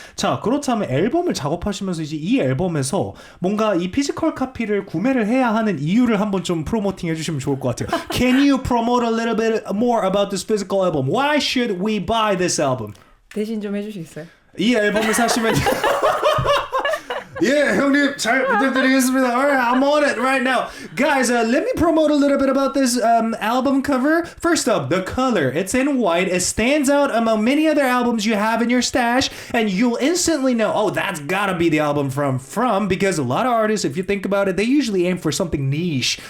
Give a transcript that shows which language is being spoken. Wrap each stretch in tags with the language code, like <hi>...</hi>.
<ko>자, 그렇다면 앨범을 작업하시면서 이제 이 앨범에서 뭔가 이 피지컬 카피를 구매를 해야 하는 이유를 한번 좀 프로모팅 해주시면 좋을 것 같아요.</ko> <en>Can you promote a little bit more about this physical album? Why should we buy this album?</en> <ko>대신 좀 해주시겠어요? 이 앨범을 사시면 예, 형님 잘 부탁드리겠습니다.</ko> <en>Alright, I'm on it right now. Guys, let me promote a little bit about this album cover. First up, the color. It's in white. It stands out among many other albums you have in your stash, and you'll instantly know, oh, that's gotta be the album from, because a lot of artists, if you think about it, they usually aim for something niche.</en>